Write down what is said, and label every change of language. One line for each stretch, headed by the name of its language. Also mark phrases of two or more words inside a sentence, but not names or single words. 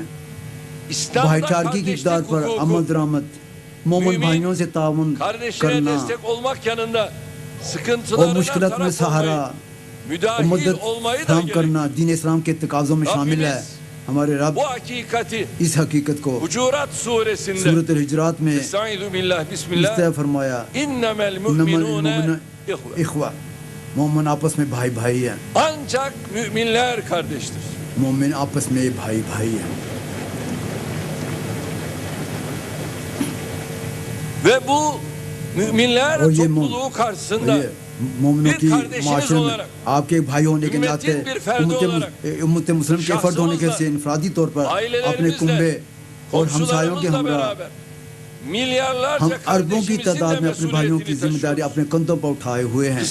Urdu: بھائی چارگی کی اقدار پر امن درآمد، مومن بھائیوں سے تعاون کرنا اور مشکلات میں سہارا اور مدد فراہم کرنا دین اسلام کے تقاضوں میں شامل ہے. ہمارے رب اس حقیقت کو سورۃ الحجرات میں اس طرح فرمایا،
Arabic: انما المؤمنون اخوہ،
Urdu: مومن آپس میں بھائی بھائی ہیں.
Turkish: Ancak müminler kardeştir.
Urdu: مومن آپس میں بھائی بھائی ہیں.
Turkish: Ve bu müminler topluluğu karşısında
Urdu: مومنوں کی معاشرے میں آپ کے بھائی ہونے کے ناطے امت مسلم کے فرد ہونے کے سے انفرادی طور پر اپنے کنبے اور ہمسایوں کے ہمراہ ہم اربوں کی تعداد میں اپنے بھائیوں کی ذمہ داری اپنے کندھوں پر اٹھائے ہوئے ہیں.